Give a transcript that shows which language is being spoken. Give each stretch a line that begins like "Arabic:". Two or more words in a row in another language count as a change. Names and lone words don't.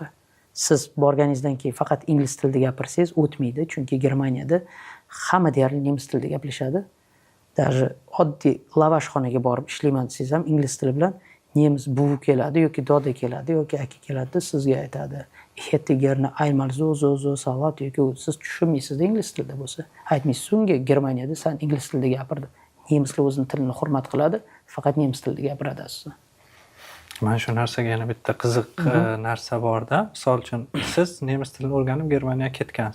Uzbek: Siz borganingizdan keyin faqat ingliz tilida gapirsangiz o'tmaydi, chunki Germaniyada hamma deyarli nemis tilida gaplashadi. Даже oddiy lavashxonaga borib ishlayman desangiz ham ingliz tili bilan nemis buvi keladi yoki doda keladi yoki aka keladi, sizga aytadi.
German: hätte gerne einmal so salat
Uzbek: yoki siz tushunmaysiz ingliz tilida bo'lsa, aytmaysiz unga Germaniyada sen ingliz tilida gapirdi. Nemislar o'zining tilini hurmat qiladi, faqat nemis tilida gapiradi aslida. Mana shu narsaga yana bitta qiziq narsa borda. Misol uchun siz nemis tilini o'rganib Germaniyaga ketgansiz.